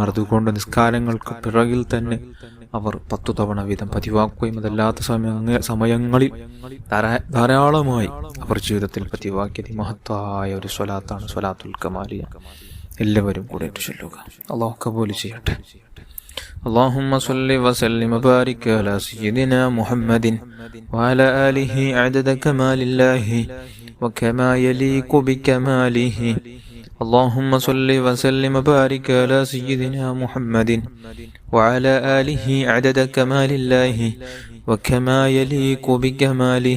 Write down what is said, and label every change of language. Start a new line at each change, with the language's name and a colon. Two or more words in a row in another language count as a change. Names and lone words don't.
Malayalam: അതുകൊണ്ട് നിസ്കാരങ്ങൾക്ക് പിറകിൽ തന്നെ അവർ 10 തവണ വീതം പതിവാക്കുകയും അതല്ലാത്ത സമയങ്ങളിൽ ധാരാളമായി അവർ ജീവിതത്തിൽ പതിവാക്കിയത് മഹത്തായ ഒരു സ്വലാത്താണ് സ്വലാത്തുൽ കമാലിയ. എല്ലാവരും കൂടെ ചൊല്ലുക. അല്ലാഹു കബൂൽ ചെയ്യട്ടെ.
Arabic: اللهم صل وسلم وبارك على سيدنا محمد وعلى آله عدد كمال الله وكما يليق بكماله. اللهم صل وسلم وبارك على سيدنا محمد وعلى آله عدد كمال الله وكما يليق بكماله.